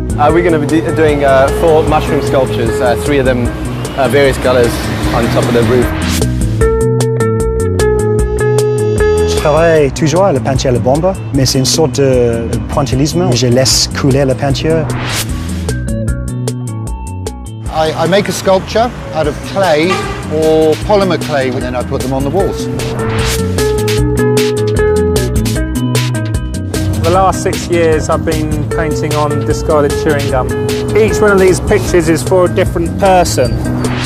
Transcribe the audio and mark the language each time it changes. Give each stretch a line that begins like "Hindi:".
English: we're going to be doing 4 mushroom sculptures, 3 of them various colors on top of the roof.
French: Je travaille toujours à la peinture à la bombe, mais c'est une sorte de pointillisme. Je laisse couler la peinture.
English: I make a sculpture out of clay or polymer clay, and then I put them on the walls. The last 6 years I've been painting on discarded chewing gum. Each one of these pictures is for a different person.